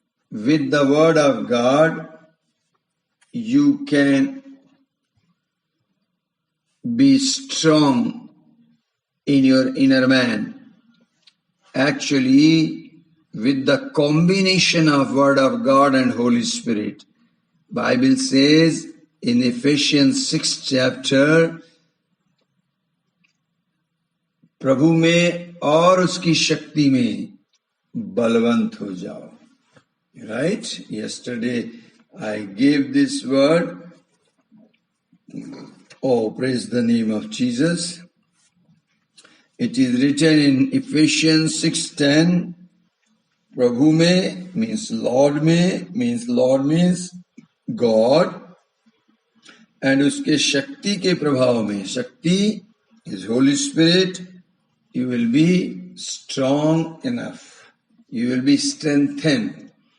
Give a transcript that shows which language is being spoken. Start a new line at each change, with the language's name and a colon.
English: With the word of God, you can be strong in your inner man. Actually, with the combination of Word of God and Holy Spirit. Bible says in Ephesians 6 chapter,
Hindi: प्रभु में और उसकी शक्ति में बलवंत हो जाओ.
English: Right? Yesterday I gave this word. Oh, praise the name of Jesus. It is written in Ephesians 6:10.
Hindi: प्रभु में
English: means Lord means God, and
Hindi: उसके शक्ति के प्रभाव में,
English: Shakti is Holy Spirit, you will be strong enough, you will be strengthened.